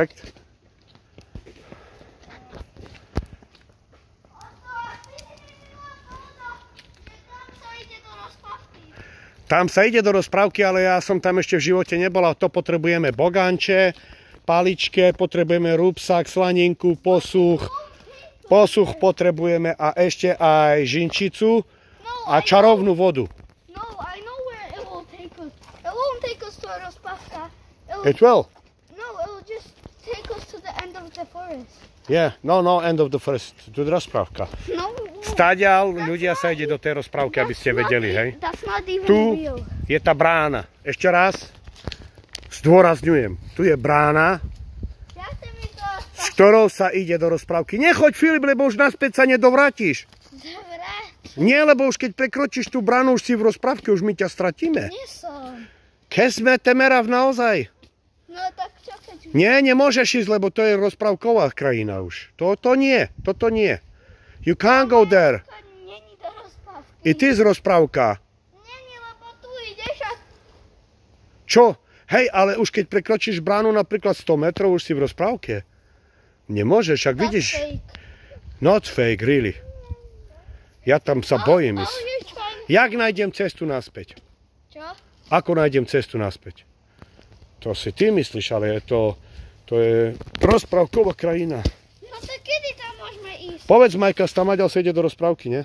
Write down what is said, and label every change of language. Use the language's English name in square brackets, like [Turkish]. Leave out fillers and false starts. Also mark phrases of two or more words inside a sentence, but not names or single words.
[Slovak] Tam sa ide do rozprávky, ale ja som tam ešte v živote nebol a to potrebujeme bogánče, paličke, potrebujeme rúbsak, slaninku, posuch. Posuch potrebujeme a ešte aj žinčicu a čarovnú vodu. [English] No, I know where it will take us. It won't take us to a rozprávka. It will? No, it will just take us to the end of the forest. Yeah, no, end of the forest, to the rozprávka. No. [Slovak] Stadiaľ ľudia sa ide do tej rozprávky, aby ste vedeli, hej? [English] That's not even [Slovak] Tu [English] real. [Slovak] je tá brána. Ešte raz zdôrazňujem. Tu je brána, s ktorou sa ide do rozprávky. Nechoď, Filip, lebo už naspäť sa nedovrátiš. Dobre. Nie, lebo už keď prekročíš tú bránu, už si v rozprávke, už my ťa stratíme. Nie som. Keď sme temerav naozaj. No tak čo keď... Nie, nemôžeš ísť, lebo to je rozprávková krajina už. Toto nie. [English] You can't go there. [Slovak] To není do rozprávky. [English] It is rozprávka. [Slovak] Není, lebo tu ideš a... Čo? Hej, ale už keď prekročíš bránu napríklad 100 metrov, už si v rozprávke. Nemôžeš, ak vidíš. [English] Fake. Not fake, really. [Slovak] Ja tam sa bojím ísť. [English] fine. [Slovak] Jak nájdem cestu naspäť? Čo? Ako nájdem cestu naspäť? To si ty myslíš, ale to je rozprávková krajina. No tak kedy tam môžeme ísť? Povedz, Majka, Stamaďal sa ide do rozprávky, nie?